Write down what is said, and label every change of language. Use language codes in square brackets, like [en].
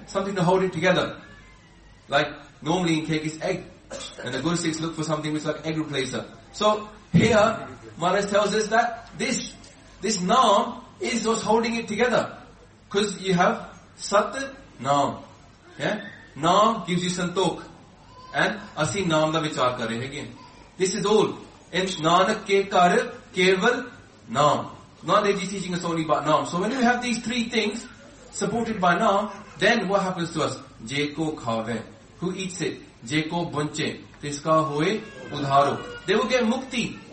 [en] Something to hold it together. Like, normally in cake is egg. And the guru sikhs look for something which is like egg replacer. So, here, Maharaj tells us that this naam is what's holding it together. Because you have sat, naam. Yeah? Naam gives you santokh. [pa] And ਅਸੀ ਨਾਮ ਦਾ ਵਿਚਾਰ ਕਰ ਰਹੇ ਹੈਂ। [en] This is all. [pa] In nanak ke kar keval naam. [en] Nanak ji teaching us only about naam. So when you have these three things supported by naam, then what happens to us? [pa] Jeko khave. [en] Who eats it? [pa] Jeko bunche. Tiska hoye udharo. [en] They will get mukti.